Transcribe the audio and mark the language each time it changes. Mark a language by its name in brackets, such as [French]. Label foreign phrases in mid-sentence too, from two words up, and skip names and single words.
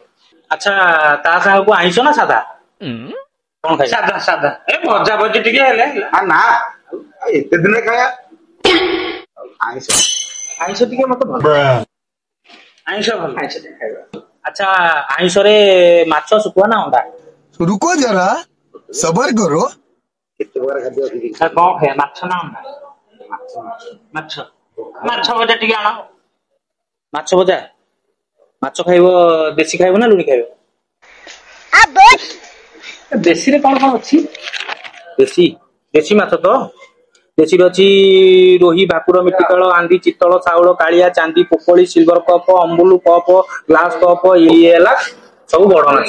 [Odia] ଆଚ୍ଛା ତା ସାଙ୍ଗକୁ ଆଇଁଷ ନା ସାଧା? କଣ ଖାଇବ? ସାଧା ସାଧା ଏ ଭଜା ଭଜି ଟିକେ ହେଲେ ନା ଏତେ ଦିନରେ ଖାଇବା ଆଇଁଷ ଆଇଁଷ ଟିକେ ମତେ ଭଲ ଆଇଁଷ ଭଲ ଆଇଁଷ ଟିକେ ଖାଇବା। ଆଚ୍ଛା ଆଇଁଷରେ ମାଛ ଶୁଖୁଆ ନା ଅଣ୍ଡା? [Hindi] रुको जरा सबर करो। [Odia] କେତେ ପ୍ରକାର ଖାଦ୍ୟ ଅଛି? କଣ ଖାଇବା ମାଛ ନା ଅଣ୍ଡା? ମାଛ ମାଛ ଭଜା ଟିକେ ଆଣ। ମାଛ ଭଜା ମାଛ ଖାଇବ ଦେଶୀ ଖାଇବ ନା ଲୁଣି ଖାଇବ? ଦେଶୀରେ କଣ କଣ ଅଛି? ଦେଶୀ ଦେଶୀ ମାଛ ତ ଦେଶୀରେ ଅଛି ରୋହି ଭାକୁର ମିଟିକଳ ଆନ୍ଦି ଚିତଳ ଶାଉଳ କାଳିଆ ଚାନ୍ଦି ପୋକଳି ସିଲଭର କପ ଅମ୍ବୁଲ କପ ଗ୍ଲାସ କପ ଇଏ ହେଲା ସବୁ ବଡ ମାଛ।